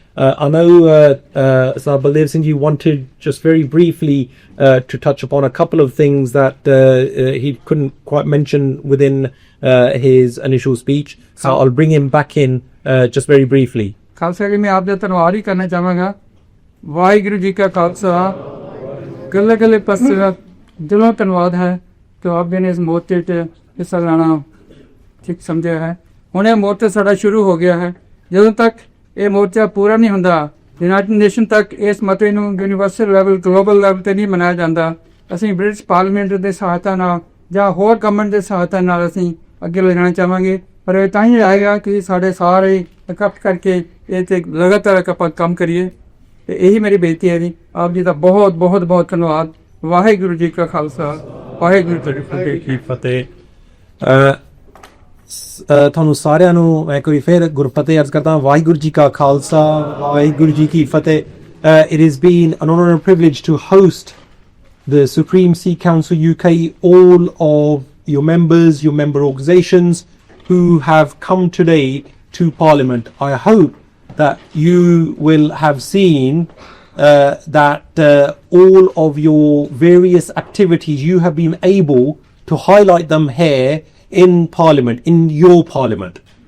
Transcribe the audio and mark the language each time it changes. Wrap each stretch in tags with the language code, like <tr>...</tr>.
<en>I know Sir Baldev Singh, you wanted just very briefly to touch upon a couple of things that he couldn't quite mention within his initial speech, so I'll bring him back in just very briefly.</en> <pa>Khalsa ਜੀ, ਮੈਂ ਆਪ ਦਾ ਧੰਨਵਾਦ ਹੀ ਕਰਨਾ ਚਾਹਾਂਗਾ। ਵਾਹਿਗੁਰੂ ਜੀ ਕਾ ਖਾਲਸਾ, ਗੱਲੇ ਗੱਲੇ ਪਾਸੇ ਦਿਲੋਂ ਧੰਨਵਾਦ ਹੈ ਕਿ ਆਪ ਜੀ ਨੇ ਇਸ ਮੋਰਚੇ 'ਚ ਹਿੱਸਾ ਲੈਣਾ ਠੀਕ ਸਮਝਿਆ ਹੈ। ਹੁਣ ਇਹ ਮੋਰਚਾ ਸਾਡਾ ਸ਼ੁਰੂ ਹੋ ਗਿਆ ਹੈ। ਜਦੋਂ ਤੱਕ ਇਹ ਮੋਰਚਾ ਪੂਰਾ ਨਹੀਂ ਹੁੰਦਾ, ਯੂਨਾਈਟਿਡ ਨੇਸ਼ਨ ਤੱਕ ਇਸ ਮਤੇ ਨੂੰ ਯੂਨੀਵਰਸਲ ਲੈਵਲ, ਗਲੋਬਲ ਲੈਵਲ 'ਤੇ ਨਹੀਂ ਮਨਾਇਆ ਜਾਂਦਾ, ਅਸੀਂ ਬ੍ਰਿਟਿਸ਼ ਪਾਰਲੀਮੈਂਟ ਦੇ ਸਹਾਇਤਾ ਨਾਲ ਜਾਂ ਹੋਰ ਗਵਰਨਮੈਂਟ ਦੇ ਸਹਾਇਤਾ ਨਾਲ ਅਸੀਂ ਅੱਗੇ ਲੈ ਜਾਣਾ ਚਾਹਾਂਗੇ। ਪਰ ਇਹ ਤਾਂ ਹੀ ਆਏਗਾ ਕਿ ਸਾਡੇ ਸਾਰੇ ਇਕੱਠ ਕਰਕੇ ਇਹ 'ਤੇ ਲਗਾਤਾਰ ਆਪਾਂ ਕੰਮ ਕਰੀਏ। ਤੇ ਇਹੀ ਮੇਰੀ ਬੇਨਤੀ ਹੈ ਜੀ। ਆਪ ਜੀ ਦਾ ਬਹੁਤ ਬਹੁਤ ਬਹੁਤ ਧੰਨਵਾਦ। ਵਾਹਿਗੁਰੂ ਜੀ ਕਾ ਖਾਲਸਾ, ਵਾਹਿਗੁਰੂ ਜੀ ਕੀ ਫਤਿਹ। ਤੁਹਾਨੂੰ ਸਾਰਿਆਂ ਨੂੰ ਮੈਂ ਕੋਈ ਫਿਰ ਗੁਰਫਤਿਹ ਅਰਜ਼ ਕਰਦਾ। ਵਾਹਿਗੁਰੂ ਜੀ ਕਾ ਖਾਲਸਾ, ਵਾਹਿਗੁਰੂ ਜੀ ਕੀ ਫਤਿਹ।</pa> <en>It has been an honour and privilege to host the Supreme Sikh Council UK, all of your members, your member organisations who have come today to Parliament. I hope that you will have seen that all of your various activities, you have been able to highlight them here in Parliament, in your Parliament.</en>